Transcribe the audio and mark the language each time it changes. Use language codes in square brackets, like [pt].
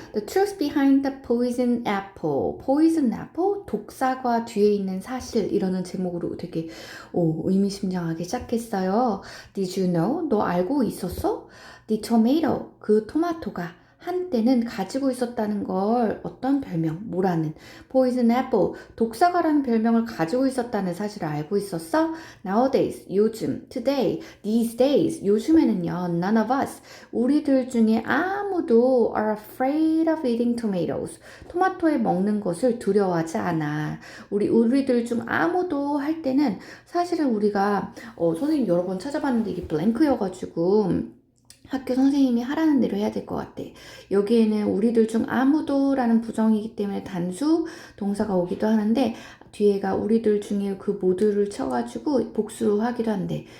[en] The truth behind the poison apple. poison apple? [ko] 독사과 뒤에 있는 사실 이라는 제목으로 되게 의미심장하게 시작했어요. [en] Did you know? [ko] 너 알고 있었어? [en] The tomato. [ko] 그 토마토가 한때는 가지고 있었다는 걸 어떤 별명, 뭐라는 poison apple, 독사과라는 별명을 가지고 있었다는 사실을 알고 있었어? [en] Nowadays, 요즘, today, these days, [ko] 요즘에는요, [en] none of us, [ko] 우리들 중에 아무도 [en] are afraid of eating tomatoes. [ko] 토마토에 먹는 것을 두려워하지 않아. 우리들 중 아무도 할 때는 사실은 우리가 선생님 여러 번 찾아봤는데 이게 블랭크여가지고 학교 선생님이 하라는 대로 해야 될 것 같아. 여기에는 우리들 중 아무도라는 부정이기 때문에 단수 동사가 오기도 하는데 뒤에가 우리들 중에 그 모두를 쳐가지고 복수로 하기도 한대.